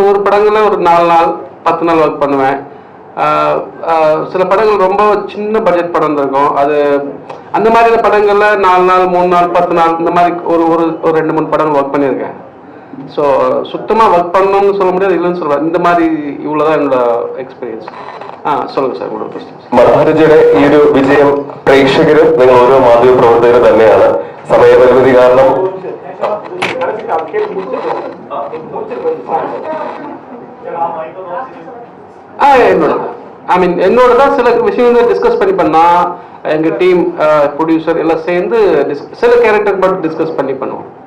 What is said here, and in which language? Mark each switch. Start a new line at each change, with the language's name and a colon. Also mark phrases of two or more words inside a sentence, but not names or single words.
Tamil: ஒரு படங்களில் ஒரு 4 நாள் 10 நாள் ஒர்க் பண்ணுவேன். சில படங்கள் ரொம்ப சின்ன பட்ஜெட் படம் இருக்கும். அது அந்த மாதிரியான படங்களில் 4 நாள் 3 நாள் 10 நாள் இந்த மாதிரி ஒரு 2-3 படங்கள் ஒர்க் பண்ணியிருக்கேன். ஸோ சுத்தமாக ஒர்க் பண்ணணும்னு சொல்ல முடியாது, இல்லைன்னு சொல்லுவேன். இந்த மாதிரி இவ்வளோதான் என்னோட எக்ஸ்பீரியன்ஸ். சொல்லுங்கள் சார் உங்களோட கொஸ்டின்.
Malayalam: മഹാരാജയുടെ ഈ ഒരു വിജയം പ്രേക്ഷകരും നിങ്ങൾ ഓരോ മാധ്യമ പ്രവർത്തകരും തന്നെയാണ്. സമയപരിമിതി കാരണം
Tamil: என்னோட தான் சில விஷயங்கள் டிஸ்கஸ் பண்ணிப்பேன். நான் எங்கள்
English: team producer
Tamil: எல்லாம் சேர்ந்து சில கேரக்டர் மட்டும் டிஸ்கஸ் பண்ணி பண்ணுவோம்.